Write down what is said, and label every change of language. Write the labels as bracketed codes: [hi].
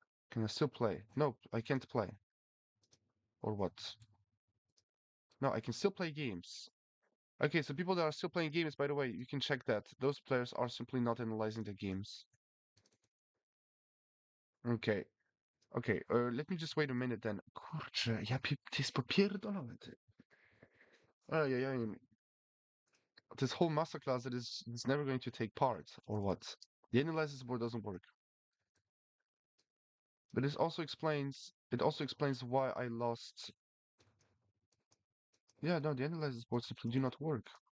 [en] Can I still play? No, I can't play. Or what? No, I can still play games. Okay, so people that are still playing games, by the way, you can check that. Those players are simply not analyzing the games. Okay, okay, let me just wait a minute then. [pl] Kurczę, ja to jest popierdolone, ty. [en] Ajajaj, this whole masterclass that is never going to take part, or what? The analysis board doesn't work. But it also explains why I lost. Yeah, no, the analysis board simply do not work.